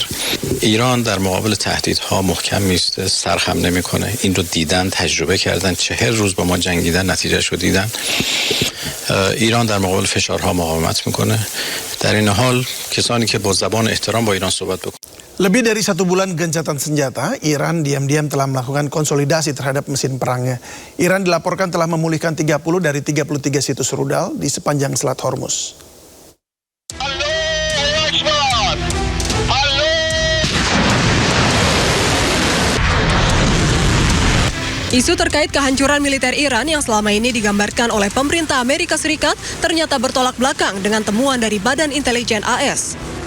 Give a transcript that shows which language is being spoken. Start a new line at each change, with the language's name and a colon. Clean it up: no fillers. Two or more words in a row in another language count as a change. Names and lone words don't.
Persian: ایران در مقابل تهدیدها محکم میسته، سرخم نمیکنه. این رو دیدن، تجربه کردن، 40 روز با ما جنگیدن، نتیجهشو دیدن. ایران در مقابل فشارها مقاومت میکنه. در این حال کسانی که با زبان احترام با ایران صحبت بکنن.
Indonesian: Lebih dari 1 bulan gencatan senjata, Iran diam-diam telah melakukan konsolidasi terhadap mesin perangnya. Iran dilaporkan telah memulihkan 30 dari 33 situs rudal di sepanjang Selat Hormuz. Isu terkait kehancuran militer Iran yang selama ini digambarkan oleh pemerintah Amerika Serikat ternyata bertolak belakang dengan temuan dari Badan Intelijen AS.